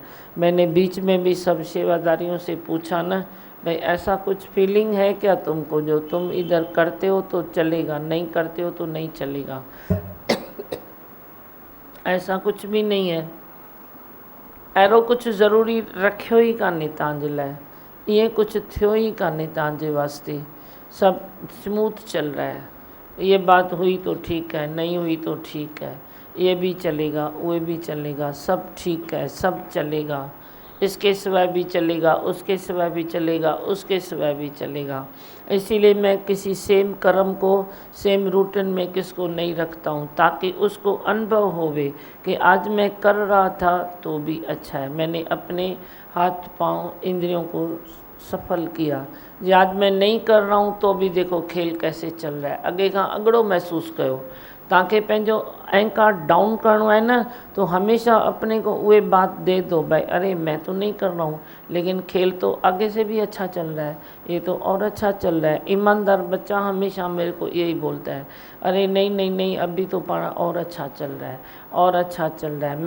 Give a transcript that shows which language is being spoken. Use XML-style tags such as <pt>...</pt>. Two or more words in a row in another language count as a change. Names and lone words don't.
<hi>मैंने बीच में भी सब सेवादारियों से पूछा ना, भाई ऐसा कुछ फीलिंग है क्या तुमको, जो तुम इधर करते हो तो चलेगा, नहीं करते हो तो नहीं चलेगा? ऐसा कुछ भी नहीं है।</hi> <sd>एरो कुछ ज़रूरी रखियो ही कान्हे तव्हांजे लाइ, ये कुछ थियो ही कान्हे तव्हांजे वास्ते।</sd> <hi>सब स्मूथ चल रहा है। ये बात हुई तो ठीक है, नहीं हुई तो ठीक है, ये भी चलेगा, वो भी चलेगा, सब ठीक है, सब चलेगा। इसके सिवाय भी चलेगा, उसके सिवाय भी चलेगा, उसके सिवाय भी चलेगा। इसीलिए मैं किसी सेम कर्म को सेम रूटीन में किसको नहीं रखता हूँ, ताकि उसको अनुभव होवे कि आज मैं कर रहा था तो भी अच्छा है, मैंने अपने हाथ पाँव इंद्रियों को सफल किया। जे आज मैं नहीं कर रहा हूँ तो भी देखो खेल कैसे चल रहा है।</hi> <sd>अॻे खां अॻिड़ो महसूस कयो। तव्हांखे पंहिंजो अहंकार डाउन करणो</sd> <hi>है ना, तो हमेशा अपने को वो बात दे दो, भाई अरे मैं तो नहीं कर रहा हूँ लेकिन खेल तो आगे से भी अच्छा चल रहा है, ये तो और अच्छा चल रहा है। ईमानदार बच्चा हमेशा मेरे को यही बोलता है, अरे नहीं नहीं नहीं अभी तो पढ़ा और अच्छा चल रहा है, और अच्छा चल रहा है।</hi>